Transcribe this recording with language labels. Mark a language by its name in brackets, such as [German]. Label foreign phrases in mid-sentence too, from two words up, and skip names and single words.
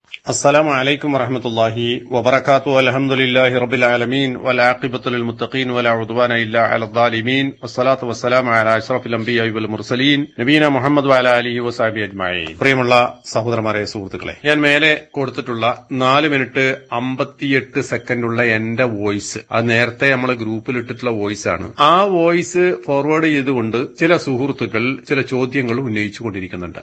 [Arabic] السلام عليكم ورحمة الله وبركاته. الحمد لله رب العالمين والعاقبة للمتقين ولا عدوان إلا على الظالمين والصلاة والسلام على أشرف الأنبياء والمرسلين نبينا محمد وعلى آله وصحبه أجمعين. [Malayalam] പ്രിയമുള്ള സഹോദരന്മാരെ, സുഹൃത്തുക്കളെ, ഞാൻ മേലെ കൊടുത്തിട്ടുള്ള 4 മിനിറ്റ് 58 സെക്കൻഡുള്ള എന്റെ വോയിസ്, അത് നേരത്തെ നമ്മൾ ഗ്രൂപ്പിൽ ഇട്ടിട്ടുള്ള വോയിസ് ആണ്. ആ വോയിസ് ഫോർവേഡ് ചെയ്തുകൊണ്ട് ചില സുഹൃത്തുക്കൾ ചില ചോദ്യങ്ങൾ ഉന്നയിച്ചുകൊണ്ടിരിക്കുന്നുണ്ട്.